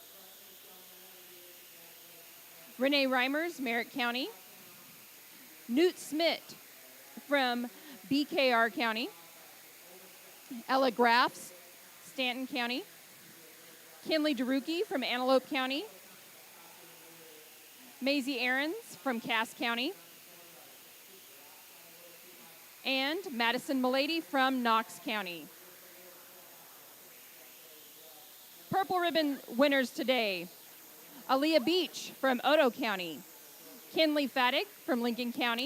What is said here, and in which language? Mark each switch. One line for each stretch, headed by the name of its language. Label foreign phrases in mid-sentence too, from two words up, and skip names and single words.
English: Renee Reimers, Merritt County. Newt Smith from BKR County. Ella Graffs, Stanton County. Kinley DeRuki from Antelope County. Maisie Aarons from Cass County. And Madison Milady from Knox County. Purple ribbon winners today. Aaliyah Beach from Otoe County. Kinley Fatig from Lincoln County.